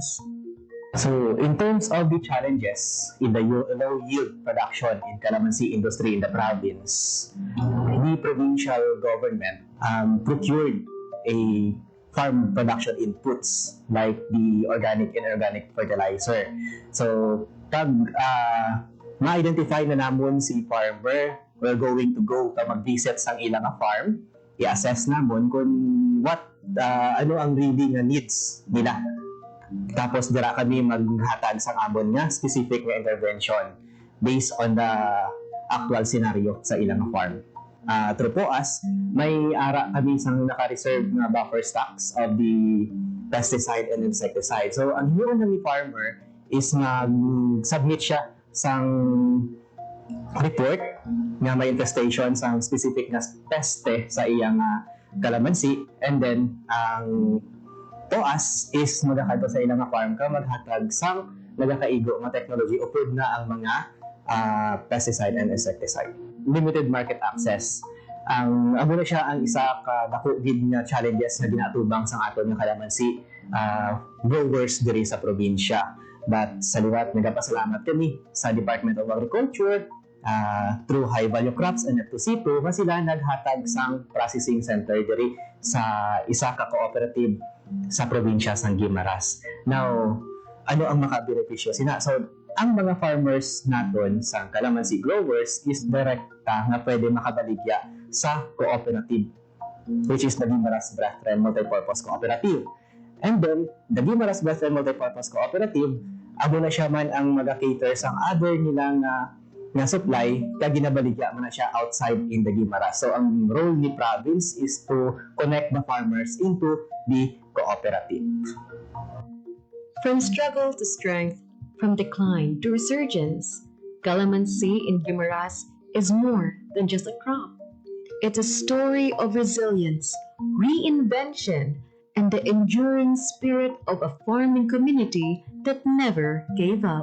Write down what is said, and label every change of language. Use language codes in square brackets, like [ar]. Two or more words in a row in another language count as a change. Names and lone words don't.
[en] So, in terms of the challenges in the low yield production in calamansi industry in the province, the provincial government procured a farm production inputs like the organic and inorganic fertilizer. So, [hil] pag ma-identify na namon si farmer, [en] we're going to go to [hil] mag-visit sa ilang farm, i-assess namon kung ano ang really nga needs nila. Tapos dira kami maghatag sa amon nga specific nga intervention [en] based on the actual scenario [hil] sa ilang farm. Through POAS, may ara kami sang naka-reserve nga [en] buffer stocks of the pesticide and insecticide. [hil] So ang hiniwan ng farmer is mag-submit siya sang report nga may infestation sa specific na peste sa iyang kalamansi, [en] and then [hil] ang POAS is magkakadto sa ilang farm ka maghatag sang nagakaigo nga technology upod na ang mga [en] pesticide and insecticide. Limited market access. [hil] Amo na siya ang isa ka dako gid nga challenges na ginatubang sa aton nga kalamansi growers diri sa probinsya. But sa liwat, nagpasalamat kami sa Department of Agriculture through High Value Crops and F2C2 na sila naghatag sang processing center diri sa isa ka cooperative sa probinsya sa Guimaras. Now, ano ang makabenepisyo sina? So, ang mga farmers naton sa calamansi growers is direkta nga pwede makabaligya sa cooperative, [en] which is the Guimaras Brethren Multipurpose Cooperative. And then, the Guimaras Brethren Multipurpose Cooperative, [hil] abo na siya man ang mag-cater sa other nilang nga supply, kaya ginabaligya man na siya [en] outside in the Guimaras. So, ang role ni province is to connect the farmers into the cooperative. From struggle to strength, from decline to resurgence, calamansi in Guimaras is more than just a crop. It's a story of resilience, reinvention, and the enduring spirit of a farming community that never gave up.